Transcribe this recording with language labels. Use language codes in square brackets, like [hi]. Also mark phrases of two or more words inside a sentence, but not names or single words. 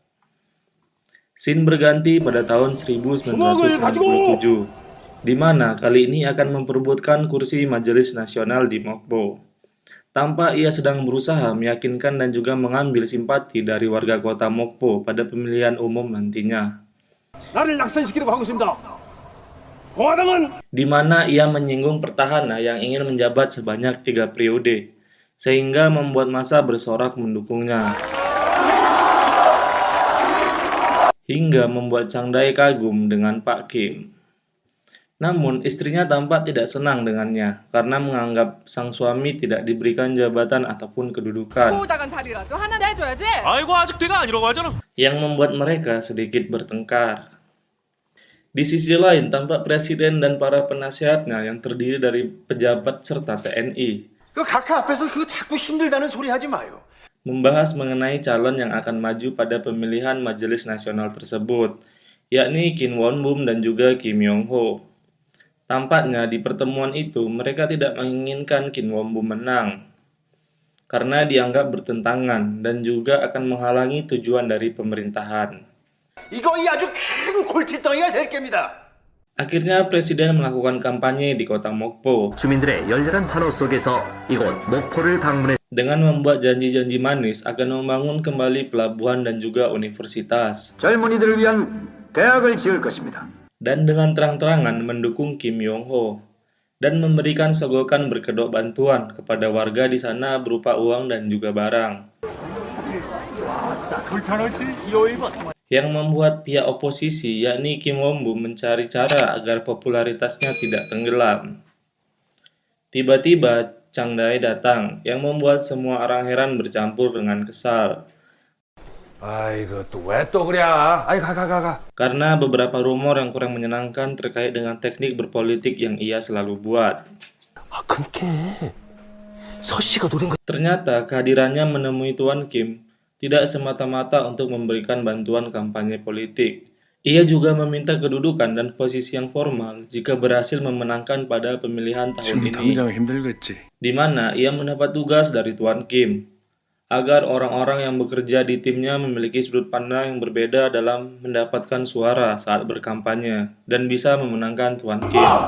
[id] Scene berganti pada tahun 1997, di mana kali ini akan memperebutkan kursi Majelis Nasional di Mokpo. Tampak ia sedang berusaha meyakinkan dan juga mengambil simpati dari warga kota Mokpo pada pemilihan umum nantinya. [ko] 나를 낙선시키려고 하고 있습니다. [id] Di mana ia menyinggung petahana yang ingin menjabat sebanyak 3 periode, sehingga membuat massa bersorak mendukungnya. hingga membuat Chang Dai kagum dengan Pak Kim. Namun, istrinya tampak tidak senang dengannya karena menganggap sang suami tidak diberikan jabatan ataupun kedudukan, [ko] 보호자관 자리라도 하나 내줘야지. 아이고 아직 때가 아니라고 하잖아. [id] yang membuat mereka sedikit bertengkar. Di sisi lain, tampak presiden dan para penasihatnya yang terdiri dari pejabat serta TNI [ko] 그 각하 앞에서 그 자꾸 힘들다는 소리 하지 마요. [id] membahas mengenai calon yang akan maju pada pemilihan Majelis Nasional tersebut, yakni Kim Won-bum dan juga Kim Yong-ho. Tampaknya di pertemuan itu mereka tidak menginginkan Kim Won-bum menang karena dianggap bertentangan dan juga akan menghalangi tujuan dari pemerintahan. [ko] 이거 아주 큰 골칫덩이가 될 겁니다. [id] Akhirnya presiden melakukan kampanye di kota Mokpo [ko] 주민들의 열렬한 환호 속에서 이곳 목포를 방문해 [id] dengan membuat janji-janji manis akan membangun kembali pelabuhan dan juga universitas, [ko] 젊은이들을 위한 대학을 지을 것입니다. [id] dan dengan terang-terangan mendukung Kim Yong-ho dan memberikan sogokan berkedok bantuan kepada warga di sana berupa uang dan juga barang, yang membuat pihak oposisi yakni Kim Won-bum mencari cara agar popularitasnya tidak tenggelam. Tiba-tiba Chang Dai datang yang membuat semua orang heran bercampur dengan kesal. [ko] 아이고 또 왜 또 그래? 아이 가. [id] Karena beberapa rumor yang kurang menyenangkan terkait dengan teknik berpolitik yang ia selalu buat. [ko] 아 그게 서씨가 노린 거 [id] Ternyata kehadirannya menemui Tuan Kim tidak semata-mata untuk memberikan bantuan kampanye politik. Ia juga meminta kedudukan dan posisi yang formal jika berhasil memenangkan pada pemilihan tahun ini, [ko] 힘들겠지. [id] di mana ia mendapat tugas dari Tuan Kim agar orang-orang yang bekerja di timnya memiliki sudut pandang yang berbeda dalam mendapatkan suara saat berkampanye dan bisa memenangkan Tuan Kim.